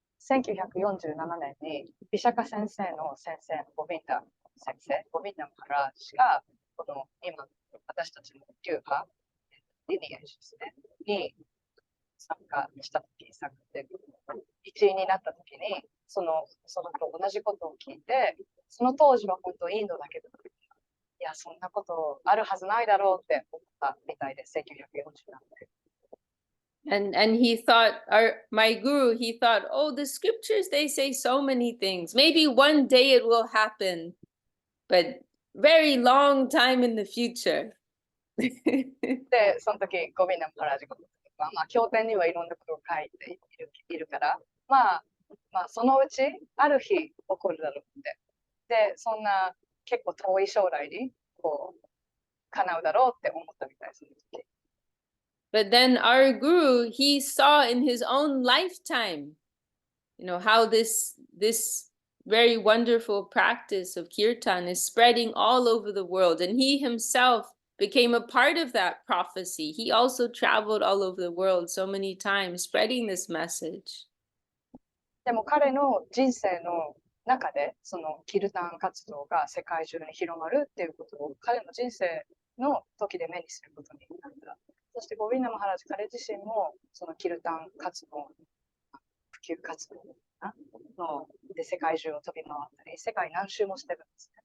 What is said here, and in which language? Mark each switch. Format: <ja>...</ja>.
<ja>1947年にビシャカ先生の先生、ゴビンダ先生、ゴビンダマハラージがこの今私たちの流派、リニエージですね、に参加したときに、一員になったときに、そのと同じことを聞いて、その当時は本当インドだけど、いや、そんなことあるはずないだろうって思ったみたいです、1947年。</ja> <en>And he thought, my guru, he thought, oh, the scriptures, they say so many things. Maybe one day it will happen, but very long time in the future.</en> <ja>で、その時、ゴビンダムハラジコは、経典にはいろんなことを書いているから、そのうち、ある日起こるだろうって。で、そんな結構遠い将来に、こう、叶うだろうって思ったみたいです。</ja> <en>But then our guru, he saw in his own lifetime, how this very wonderful practice of kirtan is spreading all over the world. And he himself became a part of that prophecy. He also traveled all over the world so many times, spreading this message.</en> <ja>でも彼の人生の中で、そのキルタン活動が世界中に広まるっていうことを彼の人生の時で目にすることになった。そしてゴビンダ・マハラジ彼自身もそのキルタン活動、普及活動ので世界中を飛び回ったり、世界何周もしてるんですね。</ja>